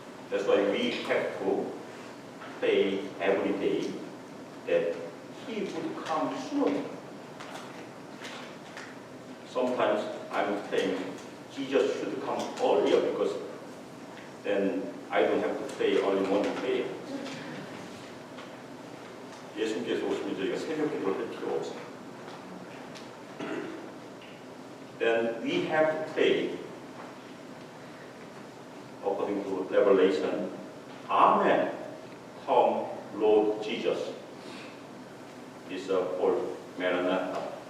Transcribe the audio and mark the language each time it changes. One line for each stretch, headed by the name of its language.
English: That's why we have to pray every day that He would come soon. Sometimes I'm praying Jesus should come earlier because then I don't have to pray early morning prayer.
Korean: 예수님께서 오시면 저희가 새벽 기도를 할 필요가 없어요.
English: Then we have to pray according to Revelation. Amen. Come, Lord Jesus. This is called Maranatha.